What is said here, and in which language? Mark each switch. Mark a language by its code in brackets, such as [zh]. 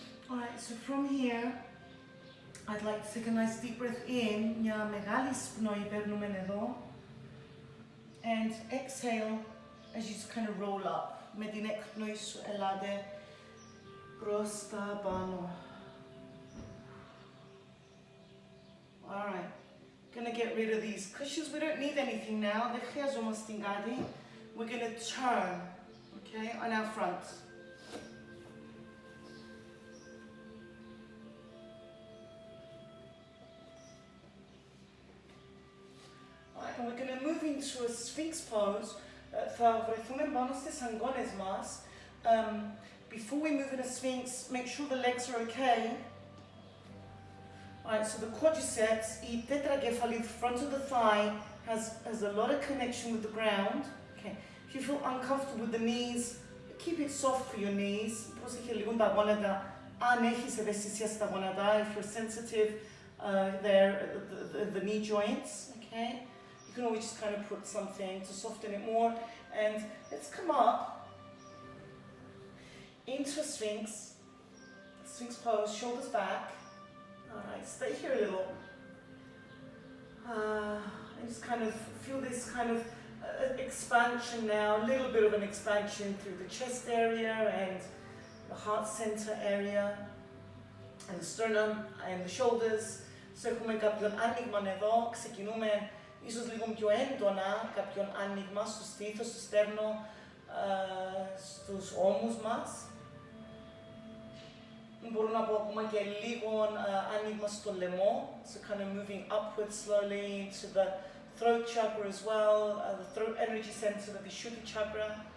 [en] Alright, so from here, I'd like to take a nice deep breath in. [el] Μια μεγάλη σπνοή παίρνουμε εδώ. [en] And exhale as you just kind of roll up. [el] Με την έκπνοη σου ελάτε προς τα πάνω. [en] Alright, gonna get rid of these cushions. We don't need anything now. [el] Δεν χρειαζόμαστε κάτι. [en] We're gonna turn, okay, on our front. Alright, and we're gonna move into a Sphinx pose. [el] Θα βρεθούμε πάνω στις αγκώνες μας. [en] Before we move in a Sphinx, make sure the legs are okay. Alright, so the quadriceps, η τέτρακεφαλή, the front of the thigh, has a lot of connection with the ground. Okay. If you feel uncomfortable with the knees, keep it soft for your knees. [el] Πρόσεχε λίγο τα γόνατα, αν έχεις ευαισθησία στα γόνατα, [en] if you're sensitive there, the knee joints, okay? You can always just kind of put something to soften it more. And let's come up into a Sphinx pose, shoulders back. Alright, stay here a little. And just kind of feel this kind of expansion now, a little bit of an expansion through the chest area and the heart center area and the sternum and the shoulders. [el] So έχουμε κάποιον άνοιγμα εδώ, ξεκινούμε ίσως λίγο πιο έντονα, κάποιον άνοιγμα στο στήθος, στο στέρνο, στους ώμους μας. Μπορώ να πω ακόμα και λίγο άνοιγμα στο λαιμό, [en] so kind of moving upwards slowly into the throat chakra as well, the throat energy center, the Vishuddhi chakra.